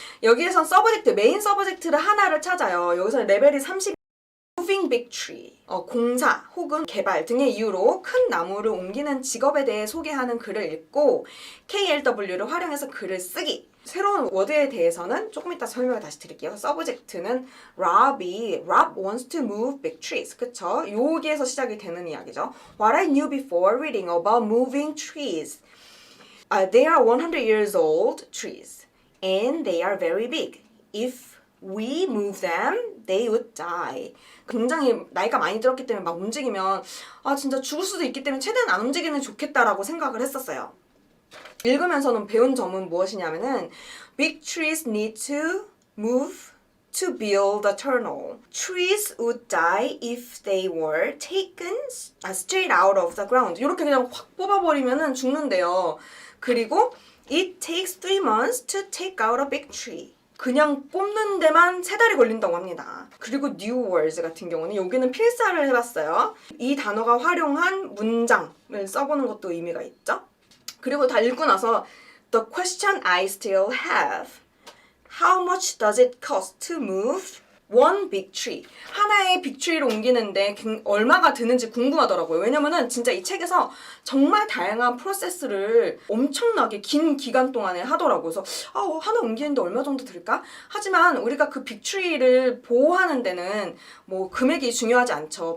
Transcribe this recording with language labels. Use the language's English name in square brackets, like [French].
[Korean] 여기에선 서브젝트, 메인 서브젝트를 하나를 찾아요. 여기서는 레벨이 30. [English] Moving big tree, [Korean] 공사 혹은 개발 등의 이유로 큰 나무를 옮기는 직업에 대해 소개하는 글을 읽고 KLW를 활용해서 글을 쓰기. 새로운 워드에 대해서는 조금 이따 설명을 다시 드릴게요. 서브젝트는 [English] Rob wants to move big trees. [Korean] 그쵸? 여기에서 시작이 되는 이야기죠. [English] What I knew before reading about moving trees. They are 100 years old trees and they are very big. If we move them, they would die. [Korean] 굉장히 나이가 많이 들었기 때문에 막 움직이면 진짜 죽을 수도 있기 때문에 최대한 안 움직이는 게 좋겠다라고 생각을 했었어요. 읽으면서는 배운 점은 무엇이냐면은 [English] Big trees need to move to build a tunnel. Trees would die if they were taken straight out of the ground. [Korean] 이렇게 그냥 확 뽑아버리면은 죽는데요. [English] 그리고 It takes 3 months to take out a big tree. [Korean] 그냥 뽑는 데만 3달이 걸린다고 합니다. 그리고 new words 같은 경우는 여기는 필사를 해봤어요. 이 단어가 활용한 문장을 써보는 것도 의미가 있죠. 그리고 다 읽고 나서 [English] The question I still have. How much does it cost to move One big tree. [Korean] 하나의 빅트리를 옮기는데 얼마가 드는지 궁금하더라고요. 왜냐면은 진짜 이 책에서 정말 다양한 프로세스를 엄청나게 긴 기간 동안에 하더라고요. 그래서 하나 옮기는데 얼마 정도 들까? 하지만 우리가 그 빅트리를 보호하는 데는 뭐 금액이 중요하지 않죠.